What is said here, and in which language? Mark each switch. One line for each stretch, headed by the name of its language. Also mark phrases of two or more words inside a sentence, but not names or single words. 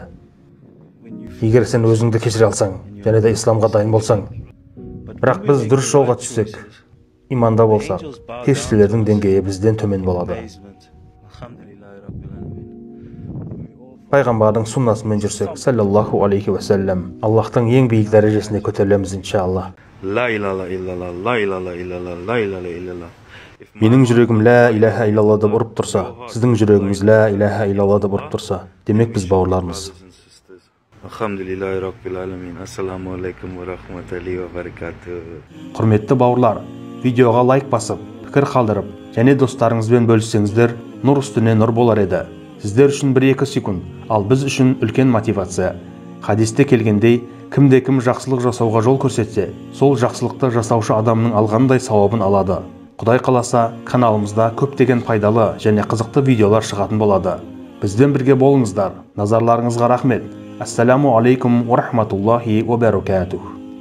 Kazakh: Егер сен өзіңді кешіре алсаң, және де исламға дайын болсаң, бірақ біз дұрыс жолға түссек, иманда болсақ, періштелердің деңгейі бізден төмен болады. Пайғамбардың суннасымен жүрсек,
Arabic: صلى الله عليه وسلم,
Kazakh: Аллахтың ең биік дәрежесіне көтерілеміз иншалла.
Arabic: لا إله إلا الله، لا إله إلا الله، لا إله إلا الله.
Kazakh: Менің жүрегім
Arabic: لا إله إلا الله
Kazakh: деп ұрып тұрса, сіздің жүрегіңіз
Arabic: لا إله إلا الله
Kazakh: деп ұрып тұрса, демек біз бауырлармыз.
Arabic: الحمد لله رب العالمين. السلام عليكم ورحمة الله وبركاته.
Kazakh: Құрметті бауырлар, видеоға лайк басып, пікір қалдырып, және достарыңызбен бөліссеңіздер, нұр үстіне нұр болар еді. Сіздер үшін 1-2 секунд, ал біз үшін үлкен мотивация. Хадисте келгендей, кімде-кім жақсылық жасауға жол көрсетсе, сол жақсылықты жасаушы адамның алғандай сауабын алады. Құдай қаласа, каналымызда көптеген пайдалы және қызықты видеолар шығатын болады. Бізден бірге болыңыздар. Назарларыңызға рахмет.
Arabic: السلام عليكم ورحمة الله وبركاته.